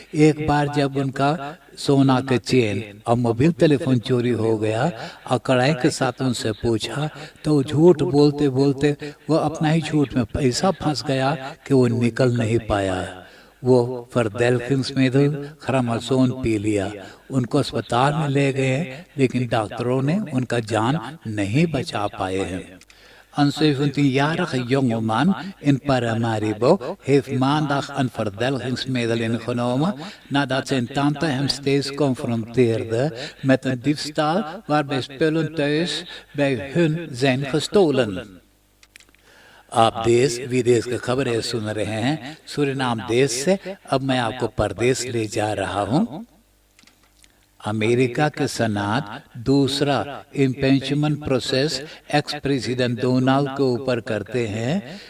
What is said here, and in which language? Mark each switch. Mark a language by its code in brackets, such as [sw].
[hi] एक बार जब उनका सोना के चेन और मोबाइल टेलीफोन चोरी हो गया और कड़ाई के साथ उनसे पूछा, तो झूठ बोलते बोलते वो अपना ही झूठ में पैसा फंस गया कि वो निकल नहीं पाया। वो फरदेल्फिंग्समेदल खरामाजोन पी लिया। उनको अस्पताल में ले गए, लेकिन डॉक्टरों ने उनका जान नहीं बचा पाए हैं। [nl] Een 17-jarige jongeman in Paramaribo heeft maandag een verdelgingsmiddel ingenomen nadat zijn tante hem steeds confronteerde met een diefstal waarbij spullen thuis bij hun zijn gestolen. [hi] आप देश विदेश की खबरें सुन रहे हैं सूरीनाम देश से। अब मैं आपको परदेश ले जा रहा हूं। अमेरिका के सेनेट दूसरा impeachment process ex president Donald के ऊपर करते हैं।